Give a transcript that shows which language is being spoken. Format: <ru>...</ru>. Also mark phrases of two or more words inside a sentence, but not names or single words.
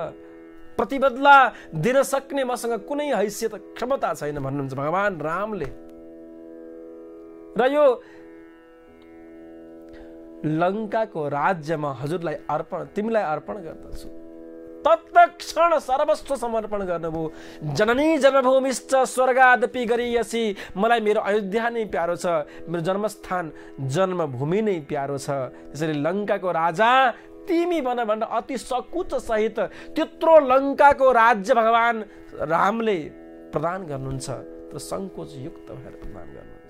<ne>प्रतिबदला दिन सक्ने मसँग कुनै हैसियत क्षमता छैन भन्नुहुन्छ भगवान रामले। र यो लङ्काको राज्य म हजुरलाई अर्पण, तिमीलाई अर्पण गर्दछु। तत्क्षण सर्वस्व समर्पण गर्नुभयो।</ne> <sa>जननी जन्मभूमिश्च स्वर्गादपि गरीयसी।</sa> <ne>मलाई मेरो अयोध्या नै प्यारो छ, मेरो जन्मस्थान जन्मभूमि नै प्यारो छ। त्यसैले लङ्काको राजा तिमी बन भनेर</ne> <awa>अति सकुच सहित</awa> <ne>त्यत्रो लङ्काको राज्य भगवान रामले प्रदान गर्नुहुन्छ, तर सङ्कोच युक्त भएर प्रदान गर्नुहुन्छ।</ne>